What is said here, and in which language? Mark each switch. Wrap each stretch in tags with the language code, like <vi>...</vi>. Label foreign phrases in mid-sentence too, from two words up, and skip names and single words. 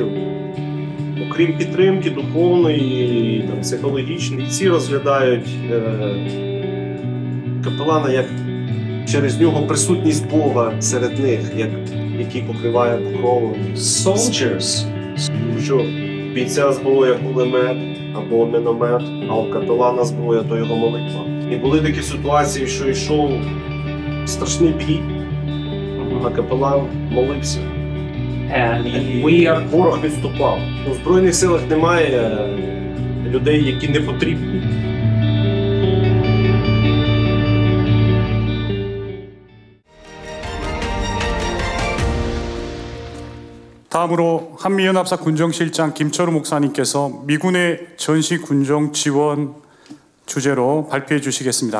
<uk>Окрім підтримки духовної, психологічної, ці розглядають капелана як через нього присутність Бога серед них, який покриває покровом.</uk> <en>soldiers.</en> <uk>Що бійця зброя кулемет або міномет, а у капелана зброя то його молитва. І були такі ситуації, що йшов страшний бій, а капелан молився.</uk> <en>And we are</en> <uk>Ворог відступав. У Збройних силах немає людей, які не потрібні.</uk> <ko>다음으로 한미연합사 군정실장 김철우 목사님께서 미군의 전시 군정 지원 주제로 발표해 주시겠습니다.</ko>